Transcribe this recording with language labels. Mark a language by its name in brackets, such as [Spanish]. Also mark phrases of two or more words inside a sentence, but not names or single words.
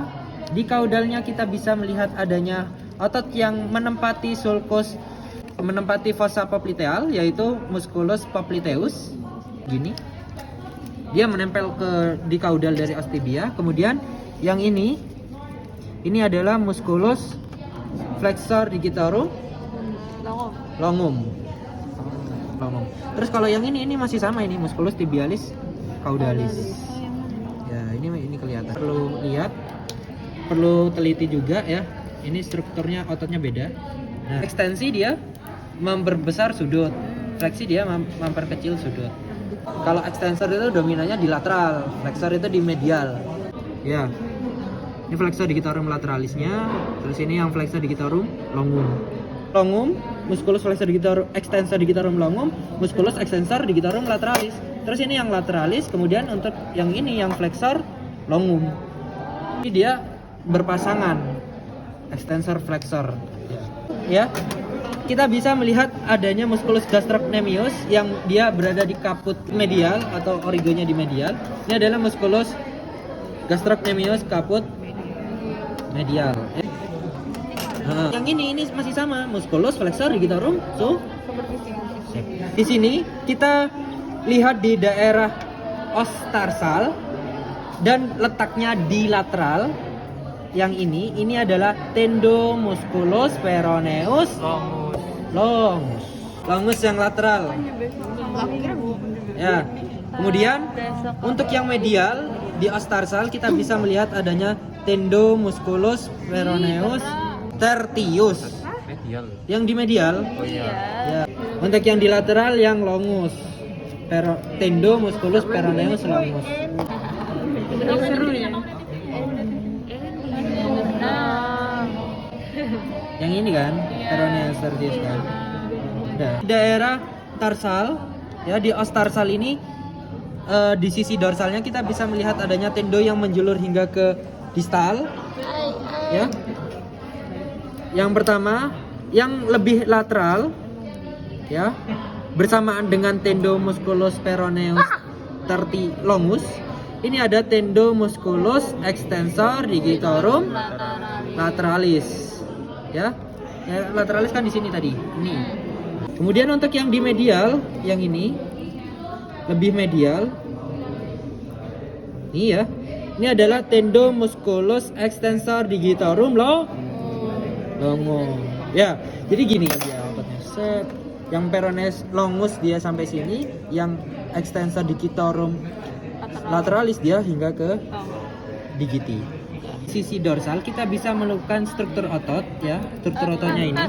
[Indonesian] Di kaudalnya kita bisa melihat adanya otot yang menempati sulcus, menempati fossa popliteal, yaitu musculus popliteus. Gini. Dia menempel di kaudal dari os tibia. Kemudian yang ini adalah musculus flexor digitorum longum. Terus kalau yang ini masih sama, ini musculus tibialis caudalis. Ya, ini kelihatan. Perlu lihat, perlu teliti juga, ya. Ini strukturnya ototnya beda. Nah, ekstensi dia memperbesar sudut, fleksi dia memperkecil sudut. Kalau extensor itu dominannya di lateral, flexor itu di medial. Ya. Ini flexor digitorum lateralisnya, terus ini yang flexor digitorum longum. Longum, musculus flexor digitorum, extensor digitorum longum, musculus extensor digitorum lateralis. Terus ini yang lateralis, kemudian untuk yang ini yang flexor longum. Ini dia berpasangan extensor flexor. Ya. Kita bisa melihat adanya musculus gastrocnemius yang dia berada di kaput medial atau origonya di medial. Ini adalah musculus gastrocnemius kaput medial. Nah, yang ini masih sama, musculus flexor digitorum di sini kita lihat di daerah os tarsal dan letaknya di lateral. Yang ini adalah tendomusculus peroneus longus yang lateral. Ya. Kemudian untuk yang medial di os tarsal kita bisa melihat adanya tendomusculus peroneus tertius. Yang di medial. Ya. Untuk yang di lateral yang longus. Tendomusculus peroneus longus. Seru ya. Yang ini kan, peroneus tertius kan. Nah, daerah tarsal ya, di os tarsal ini di sisi dorsalnya kita bisa melihat adanya tendo yang menjulur hingga ke distal. Ya. Yang pertama, yang lebih lateral ya, bersamaan dengan tendomusculus peroneus longus. Ini ada tendomusculus extensor digitorum lateralis. Ya, lateralis kan di sini tadi. Ini. Kemudian untuk yang di medial, yang ini lebih medial. Ini ya. Ini adalah tendomusculus extensor digitorum longus. Ya, jadi gini dia ototnya. Set. Yang peroneus longus dia sampai sini, yang extensor digitorum lateralis dia hingga ke digiti. Sisi dorsal kita bisa menemukan struktur otot ya, struktur ototnya ini.